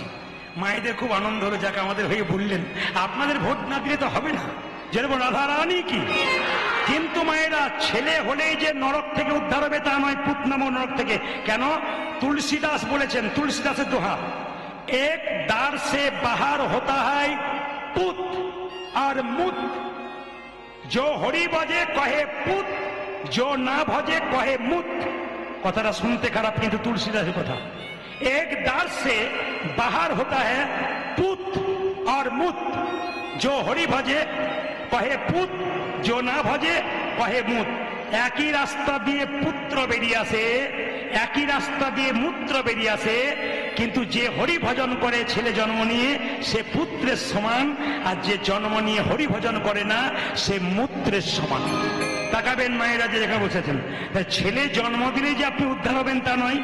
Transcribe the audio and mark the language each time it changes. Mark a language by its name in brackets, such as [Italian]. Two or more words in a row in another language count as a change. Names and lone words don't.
[Bangla] মায়েদের খুব আনন্দ হলো, যাকে আমাদের হয়ে বললেন। আপনাদের ভোট না দিলে তো হবে না, যেরকম রাধা রানী কি। কিন্তু মায়েরা, ছেলে হলেই যে নরক থেকে উদ্ধার হবে তা নয়, পুত নামক নরক থেকে। কেন? তুলসীদাস বলেছেন, তুলসীদাসের দোহা, [Hindi] एक द्वार से बाहर होता है पुत और मुत, जो हरि भजे कहे पुत, जो ना भजे कहे मुत। [Bangla] কথাটা শুনতে খারাপ, কিন্তু তুলসীদাসের কথা। [Hindi] एक दार से बाहर होता है पुत और मुत, जो हरि भजे कहे पुत, जो ना भजे कहे मुत। [Bangla] একই রাস্তা দিয়ে পুত্র বেরিয়ে আসে, একই রাস্তা দিয়ে মূত্র বেরিয়ে আসে, কিন্তু যে হরি ভজন করে ছেলে জন্ম নিয়ে সে পুত্রের সমান, আর যে জন্ম নিয়ে হরি ভজন করে না সে মূত্রের সমান। তাকাবেন মায়েরা, যে যেখানে বসেছেন, ছেলে জন্ম দিলে যে আপনি উদ্ধার হবেন তা নয়।